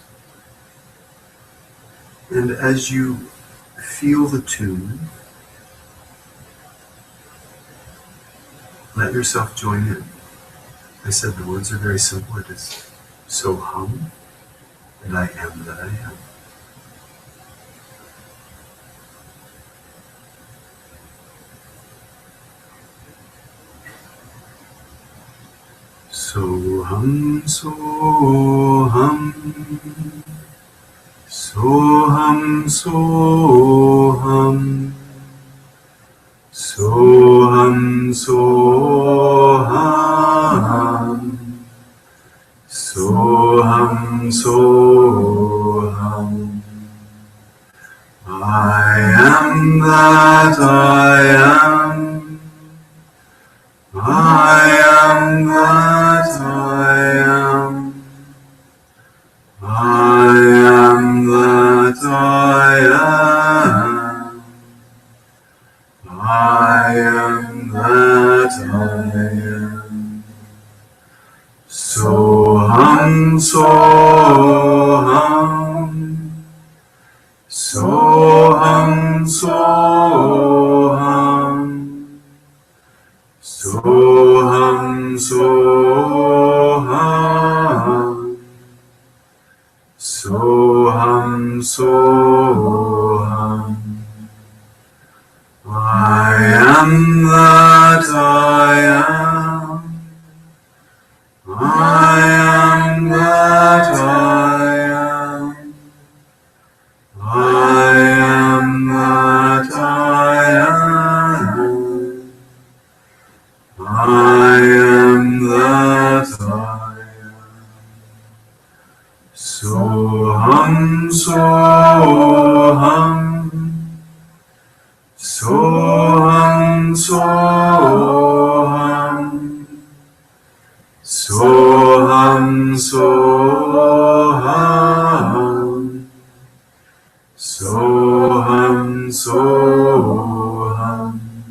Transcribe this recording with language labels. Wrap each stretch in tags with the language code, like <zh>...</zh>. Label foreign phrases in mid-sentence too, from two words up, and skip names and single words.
<en>And as you feel the tune, let yourself join in. I said the words are very simple. It is</en> <sa>so hum,</sa> <en>and I am that I am.</en> <sa>So hum, so hum, so hum, so hum, so hum, so hum, so hum, so hum.</sa> <en>I am that I am. I am that I am. I am that I am. I am that I am.</en> <sa>So hum, so hum. So hum, so hum. So hum, so hum. So hum, so hum.</sa> <en>I am that I am. I am that I am. I am that I am. I am that I am.</en> <sa>So hum, so hum. So hum, so hum. So hum, Soham, Soham, Soham.</sa>